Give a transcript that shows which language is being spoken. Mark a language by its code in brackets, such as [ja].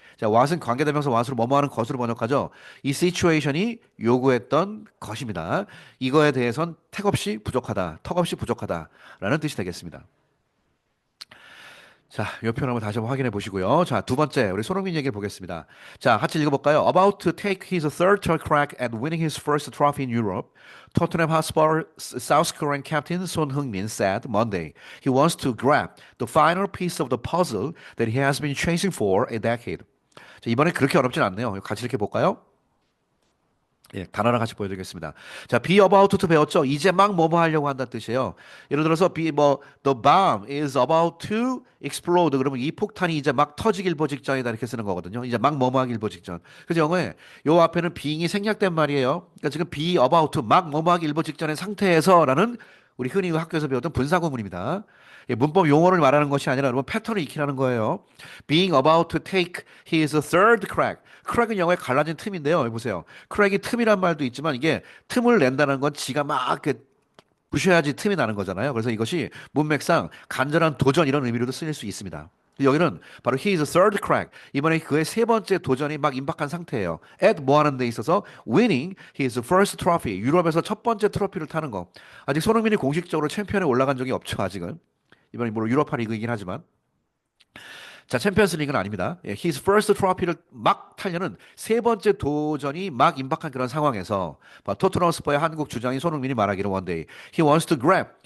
[ko] 자, what은 관계대명사 what으로 뭐뭐 하는 것으로 번역하죠. 이 situation이 요구했던 것입니다. 이거에 대해선 택없이 부족하다, 턱없이 부족하다라는 뜻이 되겠습니다. 자, 이 표현 한번 다시 한번 확인해 보시고요. 자, 두 번째, 우리 손흥민 얘기를 보겠습니다. 자, 같이 읽어볼까요? [en] About to take his third crack at winning his first trophy in Europe, Tottenham Hotspur South Korean captain Son Heung-min said Monday he wants to grab the final piece of the puzzle that he has been chasing for a decade. [ko] 자, 이번에 그렇게 어렵진 않네요. 같이 이렇게 볼까요? 예, 단어랑 같이 보여드리겠습니다. 자, be about to 배웠죠? 이제 막 뭐뭐 하려고 한다는 뜻이에요. 예를 들어서 be 뭐 [en] the bomb is about to explode. [ko] 그러면 이 폭탄이 이제 막 터지기 일보 직전이다 이렇게 쓰는 거거든요. 이제 막 뭐뭐 하기 일보 직전. 그래서 영어에 요 앞에는 being이 생략된 말이에요. 그러니까 지금 be about to 막 뭐뭐 하기 일보 직전의 상태에서라는 우리 흔히 학교에서 배웠던 분사구문입니다. 예, 문법 용어를 말하는 것이 아니라 여러분 패턴을 익히라는 거예요. [en] Being about to take his third crack. [ko] crack은 영어의 갈라진 틈인데요. 여기 보세요. crack이 틈이란 말도 있지만 이게 틈을 낸다는 건 지가 막 이렇게 부셔야지 틈이 나는 거잖아요. 그래서 이것이 문맥상 간절한 도전 이런 의미로도 쓰일 수 있습니다. 여기는 바로 [en] his third crack. [ko] 이번에 그의 세 번째 도전이 막 임박한 상태예요. at 뭐 하는 데 있어서 [en] winning his first trophy. [ko] 유럽에서 첫 번째 트로피를 타는 거. 아직 손흥민이 공식적으로 챔피언에 올라간 적이 없죠, 아직은. 이번에 물론 유로파 리그이긴 하지만. 자, 챔피언스 리그는 아닙니다. 예, his first trophy를 막 타려는 세 번째 도전이 막 임박한 그런 상황에서 토트넘 스퍼의 한국 주장인 손흥민이 말하기를 [en] one day he wants to grab.